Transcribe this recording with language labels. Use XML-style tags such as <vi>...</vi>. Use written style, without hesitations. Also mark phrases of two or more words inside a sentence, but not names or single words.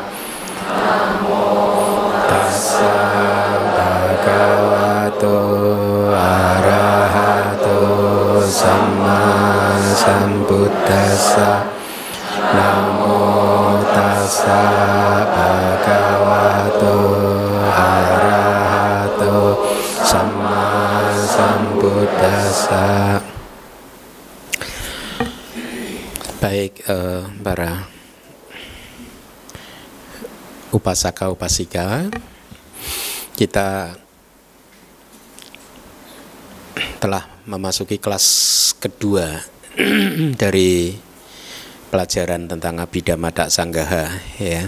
<pi>Namo tassa bhagavato arahato samma sambuddhassa. Namo tassa bhagavato arahato samma sambuddhassa.</pi> <id>Baik, para upasaka upasika, kita telah memasuki kelas kedua dari pelajaran tentang Abhidhamma Sanggaha, ya.</id>